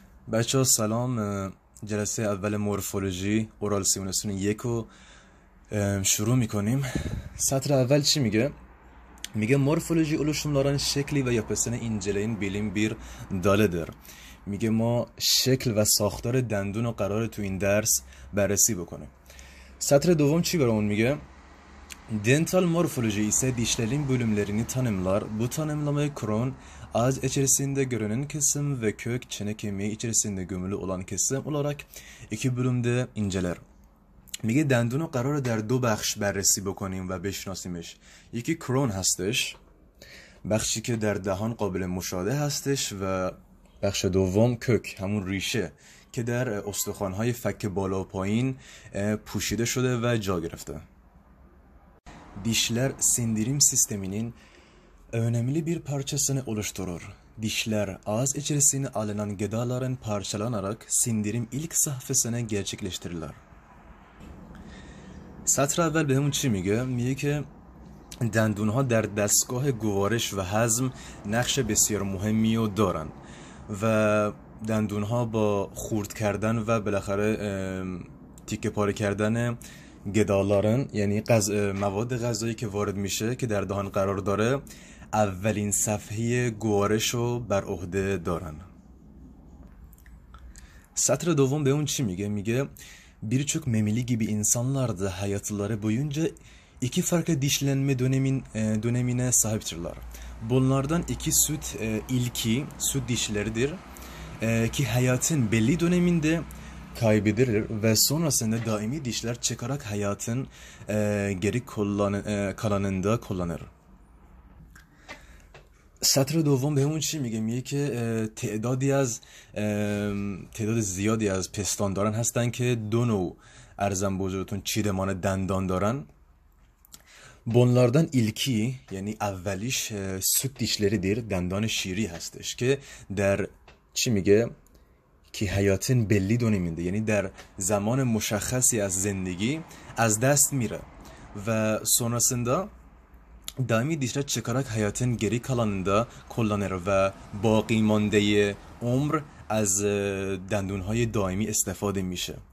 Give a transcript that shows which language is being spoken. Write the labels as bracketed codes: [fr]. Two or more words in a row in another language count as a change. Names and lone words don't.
[fa] بچه ها سلام. جلسه اول مورفولوژی اورال سیمولاسیون یک رو شروع میکنیم. سطر اول چی میگه؟ میگه مورفولوژی [tr] oluşumların şekli ve yapısını inceleyin, bilim bir dalıdır. [fa] میگه ما شکل و ساختار دندون رو قراره تو این درس بررسی بکنیم. سطر دوم چی برامون میگه؟ [tr] Dental morfoloji ise dişlerin bölümlerini tanımlar. Bu tanımlamayı Krohn, ağız içerisinde görünen kesim ve kök çene kemiği içerisinde gömülü olan kesim olarak iki bölümde inceler. [fa] میگه دندون رو قراره در دو بخش بررسی بکنیم و بشناسیمش. یکی کرون هستش، بخشی که در دهان قابل مشاهده هستش، و بخش دوم کök، همون ریشه که در استخوان‌های فک بالا و payın پوشیده şöyle ve جا گرفته. [tr] Dişler sindirim sisteminin önemli bir parçasını oluşturur. Dişler ağız içerisine alınan gıdaların parçalanarak sindirim ilk safhasını gerçekleştirirler. [fa] سطر اول بهمون چی میگه؟ میگه که دندونها در دستگاه گوارش و هضم نقش بسیار مهمی رو دارن و دندونها با خورد کردن و بالاخره تیکه پاره کردن گدالارن، یعنی مواد غذایی که وارد میشه که در دهان قرار داره، اولین صفحه گوارش رو بر عهده دارن. سطر دوم به اون چی میگه؟ [tr] میگه birçok memeli gibi insanlar da hayatları boyunca iki farklı dişlenme dönemine sahiptirler. Bunlardan iki süt dişleridir ki hayatın belli döneminde kaybedilir ve sonrasında daimi dişler çıkarak hayatın geri kalanında kullanır. [fa] سطر دوم به همون چی میگه؟ میگه که تعداد زیادی از پستانداران هستن که دو نوع ارزم بزرگتون چیدمان دندان دارن. [tr] Bunlardan ilki yani اولیش süt dişleridir, [fa] دندان شیری هستش که در چی میگه؟ که [tr] hayatın belli döneminde [fa] یعنی در زمان مشخصی از زندگی از دست میره و [tr] sonrasında daimi dişler çıkarak hayatın geri kalanında kullanır [fa] ve باقی مانده عمر از دندونهای دائمی استفاده میشه.